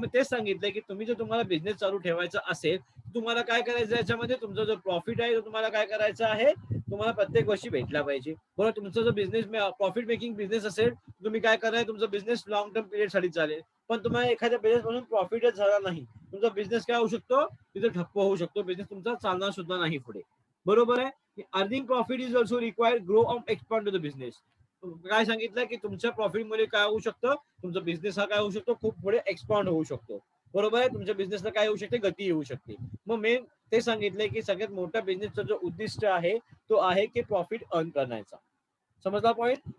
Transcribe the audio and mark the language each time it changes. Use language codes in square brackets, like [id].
[mr] मग तेच सांगितलंय की तुम्ही जर तुम्हाला बिझनेस चालू ठेवायचा असेल, तुम्हाला काय करायचं, याच्यामध्ये तुमचा जो प्रॉफिट आहे तो तुम्हाला काय करायचा आहे, तुम्हाला प्रत्येक वर्षी भेटला पाहिजे, बरोबर। तुमचा जो बिझनेस प्रॉफिट मेकिंग बिझनेस असेल, तुम्ही काय कराय, तुमचा बिझनेस लॉंग टर्म पिरियड साठी चालेल, पण तुम्हाला एखाद्या बिझनेस म्हणून प्रॉफिटच झाला नाही, तुमचा बिझनेस काय होऊ शकतो, तिथे ठप्प होऊ शकतो, बिझनेस तुमचा चालणार सुद्धा नाही पुढे, बरोबर आहे। [en] Earning profit is also required grow of expand to the business. [mr] काय सांगितलं की तुमच्या प्रॉफिटमुळे काय होऊ शकतं, तुमचा बिझनेस हा काय होऊ शकतो, खूप पुढे एक्सपांड होऊ शकतो, बरोबर आहे। तुमच्या बिझनेसला काय होऊ शकते, गती येऊ शकते। मग मेन ते सांगितलंय की सगळ्यात मोठा बिझनेसचा जो उद्दिष्ट आहे तो आहे की प्रॉफिट अर्न करण्याचा, समजला पॉइंट।